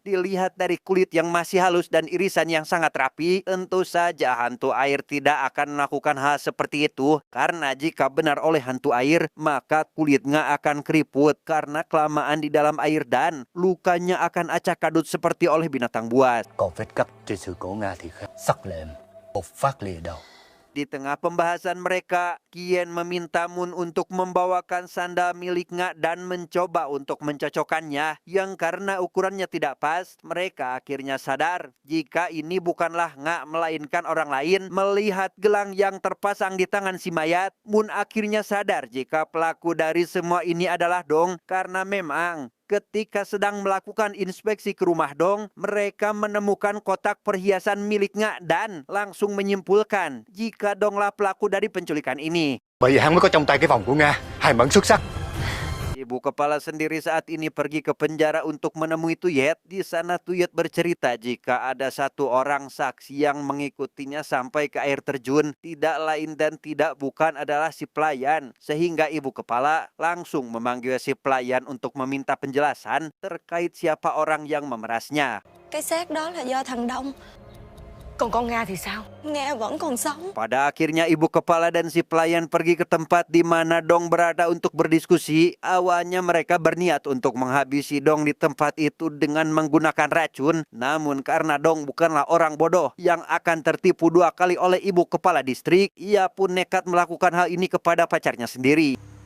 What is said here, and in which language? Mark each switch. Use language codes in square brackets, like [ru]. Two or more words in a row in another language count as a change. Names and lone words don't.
[id] Dilihat dari kulit yang masih halus dan irisan yang sangat rapi, tentu saja hantu air tidak akan melakukan hal seperti itu, karena jika benar oleh hantu air, maka kulit Nga akan keriput karena kelamaan di dalam air dan lukanya akan acak kadut seperti oleh binatang buas. [vi] Còn vết cắt trên xương cổ Nga thì khác, sắc lẹm, một phát lìa đầu. [id] Di tengah pembahasan mereka, Kien meminta Moon untuk membawakan sandal milik Nga dan mencoba untuk mencocokkannya, yang karena ukurannya tidak pas, mereka akhirnya sadar jika ini bukanlah Nga melainkan orang lain. Melihat gelang yang terpasang di tangan si mayat, Moon akhirnya sadar jika pelaku dari semua ini adalah Dong, karena memang ketika sedang melakukan inspeksi ke rumah Dong, mereka menemukan kotak perhiasan milik Nga dan langsung menyimpulkan jika Donglah pelaku dari penculikan ini. [vi] Bởi vì hắn mới có trong tay cái vòng của Nga, hài mẫn xuất sắc. [id] Ibu kepala sendiri saat ini pergi ke penjara untuk menemui Tuyet. Di sana Tuyet bercerita jika ada satu orang saksi yang mengikutinya sampai ke air terjun. Tidak lain dan tidak bukan adalah si pelayan. Sehingga ibu kepala langsung memanggil si pelayan untuk meminta penjelasan terkait siapa orang yang memerasnya. [vi] Cái xác đó là do thằng Đông. Còn con Nga thì sao? Nga vẫn còn sống. [id] Pada akhirnya ibu kepala dan si pelayan pergi ke tempat di mana Dong berada untuk berdiskusi. Awalnya mereka berniat untuk menghabisi Dong di tempat itu dengan menggunakan racun. Namun karena Dong bukanlah orang bodoh yang akan tertipu 2 kali oleh ibu kepala distrik, ia pun nekat melakukan hal ini kepada pacarnya sendiri.